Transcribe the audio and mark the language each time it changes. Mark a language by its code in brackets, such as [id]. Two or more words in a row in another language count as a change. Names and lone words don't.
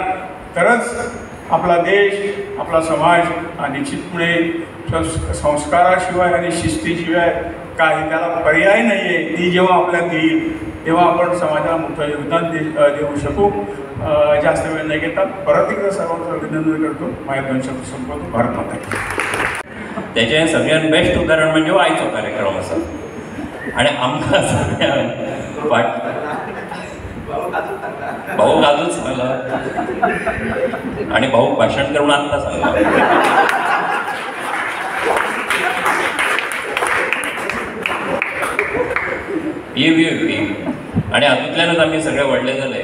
[mr] तरच आपला देश, आपला समाज निश्चितपणे संस्काराशिवाय आणि शिस्तीशिवाय काही त्याला पर्याय नाही आहे. ती जेव्हा आपल्यात येईल तेव्हा आपण समाजाला मोठं योगदान देऊ शकू. जास्त वेळ नाही घेतात, परत एकदा सर्वांचं अभिनंदन करतो. माझ्या 2 शब्द संपवतो. [hi] भारत माता की. [kok] त्याचे सगळ्यात बेस्ट उदाहरण म्हणजे आयचो कार्यक्रम असा. आणि आमकां सगळ्यांक भाऊ गाजूच सांगला आणि भाऊ भाषण करून आत्ता सांगला. आणि हातूंतल्यानच आमी सगळे व्हडले जाले.